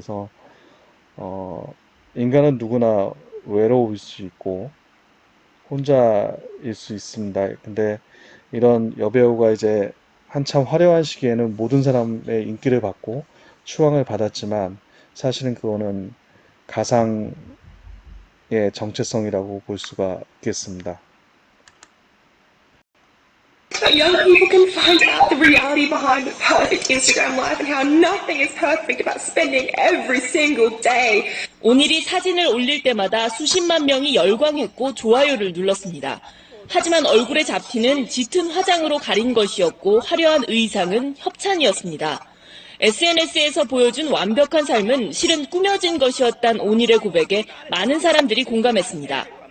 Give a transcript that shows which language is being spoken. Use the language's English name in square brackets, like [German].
[Korean] 그래서 인간은 누구나 외로울 수 있고 혼자일 수 있습니다. 근데 이런 여배우가 이제 한참 화려한 시기에는 모든 사람의 인기를 받고 추앙을 받았지만 사실은 그거는 가상의 정체성이라고 볼 수가 있겠습니다. [English] So young people can find out the reality behind the perfect Instagram life and how nothing is perfect about spending every single day. [Korean] 오늘이 사진을 올릴 때마다 수십만 명이 열광했고 좋아요를 눌렀습니다. 하지만 얼굴에 잡티는 짙은 화장으로 가린 것이었고 화려한 의상은 협찬이었습니다. SNS에서 보여준 완벽한 삶은 실은 꾸며진 것이었단 오닐의 고백에 많은 사람들이 공감했습니다.